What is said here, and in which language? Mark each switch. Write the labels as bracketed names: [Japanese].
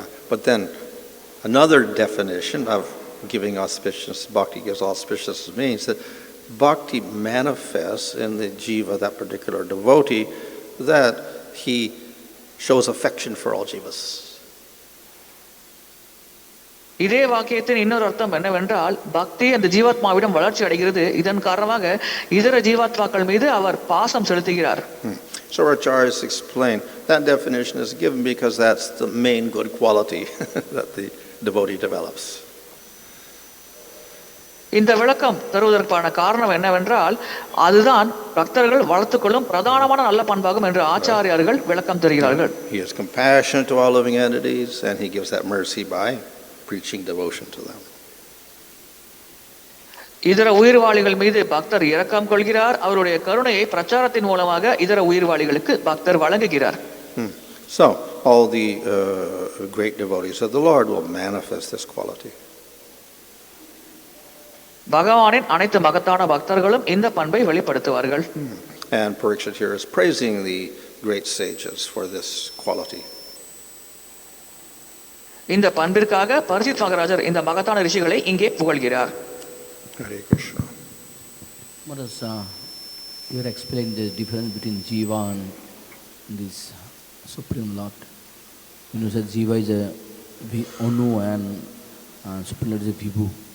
[English] But then another definition of giving auspiciousness, bhakti gives auspiciousness, means that bhakti manifests in the jiva, that particular devotee, that he shows affection for all jivas. [Tamil] இதே வாக்கியத்தின் இன்னொரு அர்த்தம் என்னவென்றால், பக்தி அந்த ஜீவாத்மாவிடம் வளர்ச்சி அடைகிறது, இதன் காரணமாக இதர ஜீவாத்மாக்கள் மீது அவர் பாசம் செலுத்துகிறார். [English] So our acharyas explain that definition is given because that's the main good quality that the devotee develops. [Tamil] இந்த விளக்கம் தருவதற்கான காரணம் என்னவென்றால், அதுதான் பக்தர்கள் வளர்த்துக்கொள்ளும் பிரதானமான நல்ல பண்பாகும் என்று ஆச்சாரியார்கள் விளக்கம் தருகிறார்கள். [English] He is compassionate to all living entities and he gives that mercy by preaching devotion to them. [Tamil] இதர உயிர்வாளிகள் மீது பக்தர் இரக்கம் கொள்கிறார், அவருடைய கருணையை பிரச்சாரத்தின் மூலமாக இதர உயிர்வாளிகளுக்கு பக்தர் வழங்குகிறார். [English] So all the great devotees of the Lord will manifest this quality. [Tamil] பகவானின் அனைத்து மகத்தான பக்தர்களும் இந்த பண்பை வெளிப்படுத்துவார்கள். [English] And Parikshit here is praising the great sages for this quality. [Tamil] இந்த பண்பிற்காக பரிசித் மகாராஜர் இந்த மகத்தான ரிஷிகளை இங்கே புகழ்கிறார். [English] Hare Krishna. Maharaj, you explained the difference between Jiva and this Supreme Lord. You said Jiva is a Onu and Supreme Lord is a Vibhu.